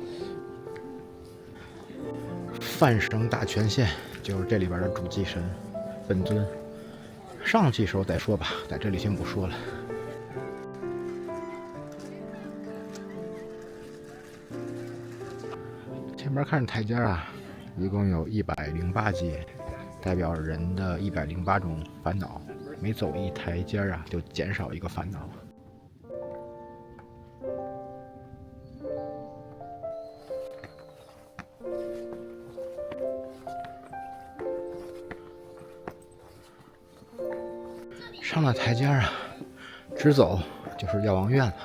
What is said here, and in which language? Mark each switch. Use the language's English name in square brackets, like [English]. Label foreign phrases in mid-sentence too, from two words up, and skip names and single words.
[Chinese] 范省大权限就是這裡邊的主祭神本尊，上期時候再說吧，在這裡先不說了。前面看台階啊，一共有108階，代表人的108種煩惱，每走一台階啊，就減少一個煩惱。上了台階啊，直走就是药王院了。